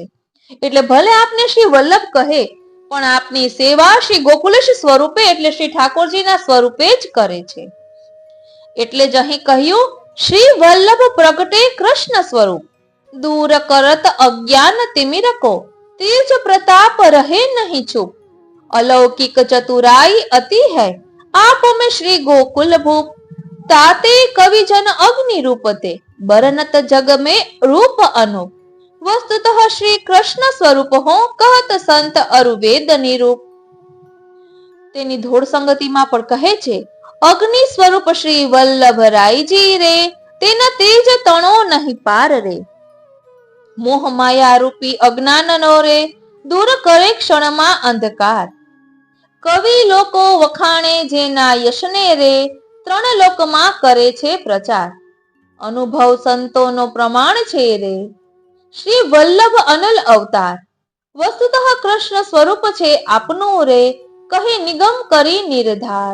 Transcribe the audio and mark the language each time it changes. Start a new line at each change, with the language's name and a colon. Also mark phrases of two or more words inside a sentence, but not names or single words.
Gujarati: એટલે ભલે આપને શ્રી વલ્લભ કહે, પણ આપની સેવા શ્રી ગોકુલેશ સ્વરૂપે એટલે શ્રી ઠાકોરજીના સ્વરૂપે જ કરે છે. એટલે જ અહીં કહ્યું,
Braj: श्री वल्लभ प्रगटे कृष्ण स्वरूप, दूर करत अज्ञान तिमिरको, तेज प्रताप रहे नहीं छुप, अलौकिक चतुराई अति है आप में श्री गोकुल भूप, ताते कवि जन अग्नि रूपते बरनत जग में रूप अनूप, वस्तुतः श्री कृष्ण स्वरूप हो कहत संत अरुवेद निरूप.
Gujarati: તેની ધોળ સંગતિમાં પણ કહે છે, અગ્નિ સ્વરૂપ શ્રી વલ્લભ રાયજી રે, તેના તેજ તણો નહીં પાર રે, મોહ માયા રૂપી અજ્ઞાનનો રે, દૂર કરે ક્ષણમાં અંધકાર. કવિ લોકો વખાણે જેના યશને રે, ત્રણ લોકમાં કરે છે પ્રચાર, અનુભવ સંતોનો પ્રમાણ છે રે, શ્રી વલ્લભ અનલ અવતાર, વસ્તુતઃ કૃષ્ણ સ્વરૂપ છે આપનું રે, કહે નિગમ કરી નિર્ધાર.